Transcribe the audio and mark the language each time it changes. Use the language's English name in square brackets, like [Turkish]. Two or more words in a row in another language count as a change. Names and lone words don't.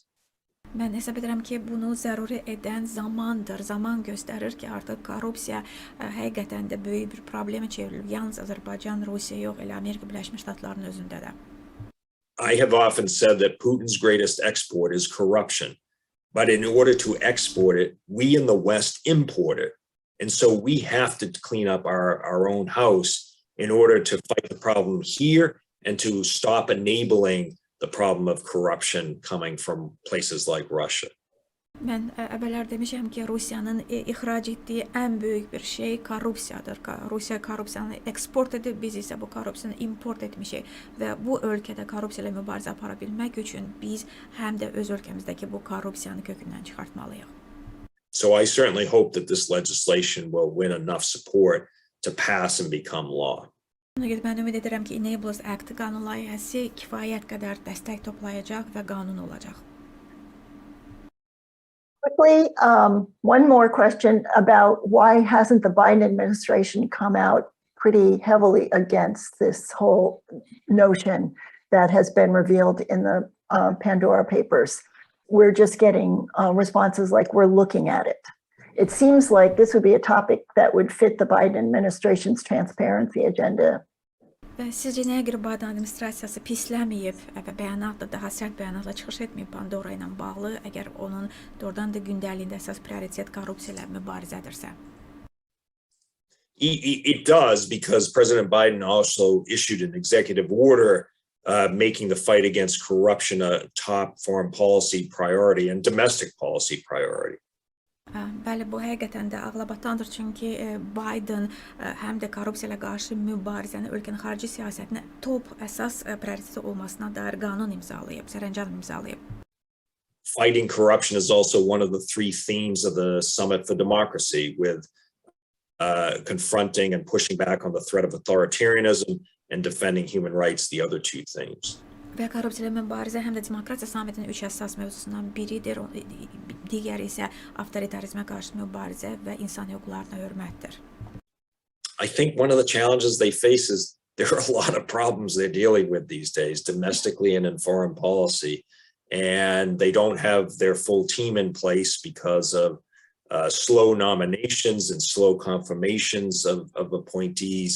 [Azerbaijani] Mən hesab edirəm ki, bunu zəruri edən zamandır. Zaman göstərir ki, artıq korrupsiya həqiqətən də böyük bir problemə çevrilib. Yalnız Azərbaycan, Rusiya yox, elə Amerika Birləşmiş Ştatlarının özündə də. [English] I have often said that Putin's greatest export is corruption. But in order to export it, we in the West import it. And so we have to clean up our own house in order to fight the problem here and to stop enabling the problem of corruption coming from places like Russia. [Azerbaijani] Mən əvvəllər demişəm ki, Rusiyanın ixrac etdiyi ən böyük bir şey korrupsiyadır. Rusiya korrupsiyanı eksport edib, biz isə bu korrupsiyanı import etmişik və bu ölkədə korrupsiya ilə mübarizə apara bilmək üçün biz həm də öz ölkəmizdəki bu korrupsiyanı kökündən çıxartmalıyıq. [English] So I certainly hope that this legislation will win enough support to pass and become law. [Azerbaijani] Mən ümid edirəm ki, Enablers Act qanun layihəsi kifayət qədər dəstək toplayacaq və qanun olacaq. [English] Quickly, one more question about why hasn't the Biden administration come out pretty heavily against this whole notion that has been revealed in the Pandora papers? We're just getting responses like we're looking at it. It seems like this would be a topic that would fit the Biden administration's transparency agenda. [Azerbaijani] Və sizcə nəyə görə Biden administrasiyası pisləməyib və bəyanatla, daha sərt bəyanatla çıxış etməyib Pandora ilə bağlı, əgər onun doğrudan da gündəliyində əsas prioritet korrupsiya ilə mübarizədirsə? [English] It does, because President Biden also issued an executive order making the fight against corruption a top foreign policy priority and domestic policy priority. [Azerbaijani] Bəli, bu həqiqətən də ağlabatandır, çünki Biden həm də korrupsiya ilə qarşı mübarizəni ölkənin xarici siyasətinə top əsas prioriteti olmasına dair qanun imzalayıb, sərəncam imzalayıb. [English] Fighting corruption is also one of the three themes of the Summit for Democracy, with confronting and pushing back on the threat of authoritarianism and defending human rights, the other two themes. [Azerbaijani] Və korrupsiya ilə mübarizə həm də demokratiya sammitinin 3 əsas mövzusundan biridir, digəri isə avtoritarizmə qarşı mübarizə və insan hüquqlarına hörmətdir. [English] I think one of the challenges they face is there are a lot of problems they're dealing with these days, domestically and in foreign policy, and they don't have their full team in place because of slow nominations and slow confirmations of appointees.